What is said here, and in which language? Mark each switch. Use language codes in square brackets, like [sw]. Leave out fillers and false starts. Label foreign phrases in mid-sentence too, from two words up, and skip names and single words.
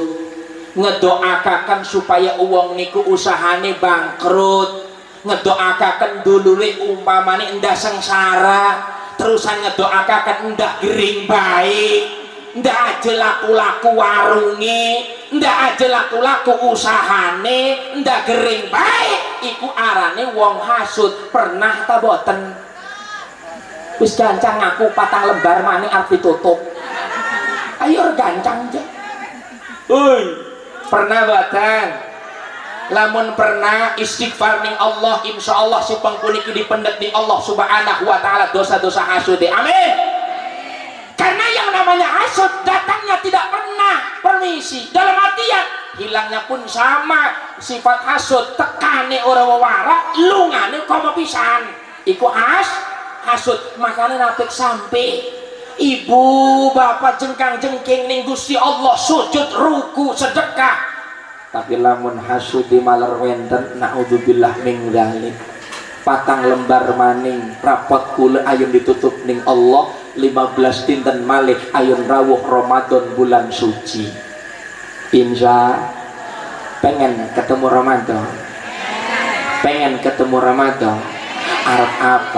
[jv] Ngedoakakan supaya uang niku usahane bangkrut, ngedoakakan dulure umpamane endah sengsara, terusan ngedoakakan endah gering baik, ndak aja laku-laku warunge, ndak aja laku-laku usahane, ndak gering baik, iku arane wong hasud. Pernah ta boten? Wis gancang ngaku patang lembar maning arep ditutup. Ayo gancang aja. Pernah boten? Lamun pernah istighfar ning Allah, insyaallah si pengpuniki dipendet ning Allah [ar] سبحانه وتعالى [jv] dosa-dosa hasud. Amin. [id] Karena yang namanya hasud datangnya tidak pernah permisi, dalam artian hilangnya pun sama. [jv] Sifat hasud tekane ora wawara, lungane komo pisan, iku hasud. Makanya napik sampai ibu bapak jengkang-jengking ning Gusti Allah sujud ruku sedekah, tapi lamun hasud di maler wenten [ar] نعوذ بالله من ذلك [jv] patang lembar maning rapot kula ayun ditutup ning Allah 15 dinten malih ayun rawuh Ramadan bulan suci. Insya pengen ketemu Ramadan, pengen ketemu Ramadan, arep apa?